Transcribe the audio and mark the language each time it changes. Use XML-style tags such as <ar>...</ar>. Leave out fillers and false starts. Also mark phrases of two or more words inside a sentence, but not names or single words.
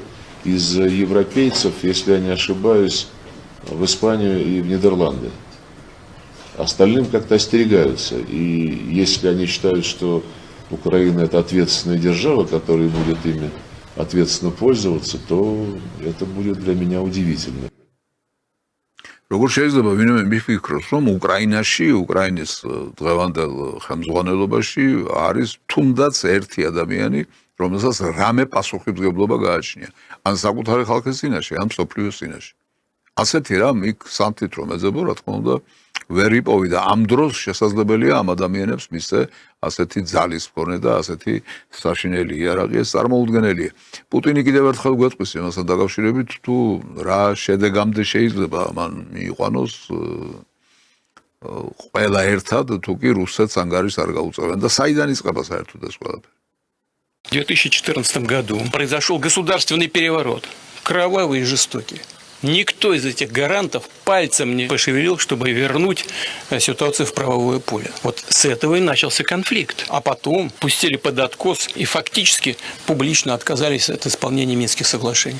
<ru>Из европейцев, если я не ошибаюсь, в Испанию и в Нидерланды. Остальным как-то остерегаются. И если они считают, что Украина это ответственная держава, которая будет ими ответственно пользоваться, то это будет для меня удивительно.</ru> <ka>Როგორ შეიძლება ვინმე მიფიქროს, რომ უკრაინაში, უკრაინის დღევანდელ ხელმძღვანელობაში არის თუნდაც ერთი ადამიანი, რომელსაც რამე პასუხისმგებლობა გააჩნია, ან საკუთარი ხალხის წინაშე, ან მსოფლიოს წინაშე. ასეთი რამ იქ სამთით რომ ეძებო, რა თქმა უნდა, ვერ იპოვი და ამ დროს შესაძლებელია ამ ადამიანებს მისცე ასეთი ძალის მქონე და ასეთი საშინელი იარაღი ეს წარმოუდგენელია. პუტინი კიდევ ერთხელ გვეტყვის იმასთან დაკავშირებით, თუ რა შედეგამდე შეიძლება მან მიიყვანოს ყველა ერთად, თუ კი რუსეთს ანგარიშს არ გაუწევენ და საიდან იწყება საერთოდ ეს ყველაფერი.</ka> <ru>В 2014 году произошел государственный переворот, кровавый и жестокий. Никто из этих гарантов пальцем не пошевелил, чтобы вернуть ситуацию в правовое поле. Вот с этого и начался конфликт. А потом пустили под откос и фактически публично отказались от исполнения Минских соглашений.</ru>